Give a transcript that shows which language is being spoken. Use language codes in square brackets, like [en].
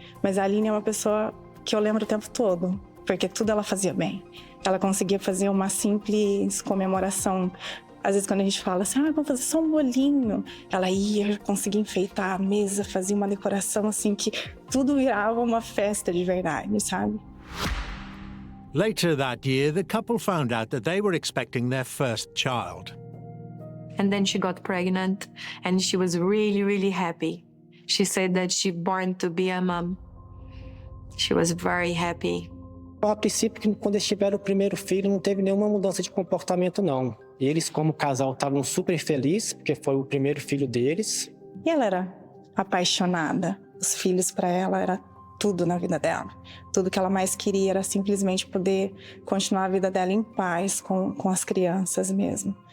[pt] Mas a Aline é uma pessoa que eu lembro o tempo todo, porque tudo ela fazia bem. Ela conseguia fazer uma simples comemoração. Às vezes, quando a gente fala assim, vamos fazer só um bolinho, ela ia conseguir enfeitar a mesa, fazia uma decoração assim, que tudo virava uma festa de verdade, sabe? [en] Later that year, the couple found out that they were expecting their first child. And then she got pregnant and she was really, really happy. She said that she born to be a mom. She was very happy. [pt] A princípio, quando eles tiveram o primeiro filho, não teve nenhuma mudança de comportamento, não. Eles, como casal, estavam super felizes, porque foi o primeiro filho deles. E ela era apaixonada. Os filhos para ela era tudo na vida dela. Tudo que ela mais queria era simplesmente poder continuar a vida dela em paz com as crianças mesmo.